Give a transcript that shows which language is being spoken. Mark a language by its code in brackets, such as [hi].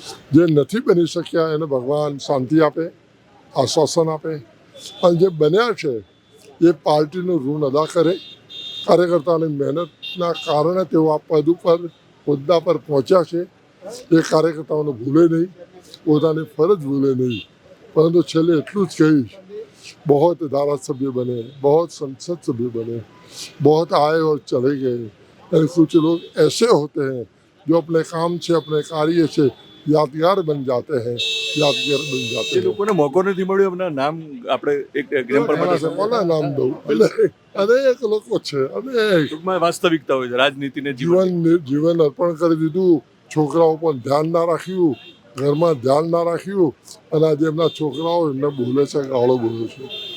[gu] જે નથી બની શક્યા એને ભગવાન શાંતિ આપે, આશ્વાસન આપે. અને જે બન્યા છે એ પાર્ટીનું ઋણ અદા કરે. કાર્યકર્તાની મહેનતના કારણે તેઓ આ પદ ઉપર હોદ્દા પર પહોંચ્યા છે. એ કાર્યકર્તાઓને ભૂલે નહીં, પોતાની ફરજ ભૂલે નહીં. પરંતુ છેલ્લે એટલું જ કહીશ, [hi] बहुत धारासभ्य बने, बहुत संसद सभ्य बने, बहुत आए और चले गए. और कुछ लोग ऐसे होते हैं जो अपने काम से, अपने कार्य से यादगार बन जाते हैं, यादगार बन जाते [gu] જે [hi] हैं. [gu] લોકોને મોકો નથી મળ્યો એમના નામ આપણે એક એક્ઝામ્પલ માટે કોના નામ દઉં? અનેક લોકો છે, અનેક ટૂંકમાં વાસ્તવિકતા હોય છે. રાજનીતિને જીવન અર્પણ કરી દીધું, છોકરાઓ પર ધ્યાન ના રાખ્યું, ઘરમાં ધ્યાન ના રાખ્યું, અને આજે એમના છોકરાઓ એમને બોલે છે, ગાળો બોલે છે.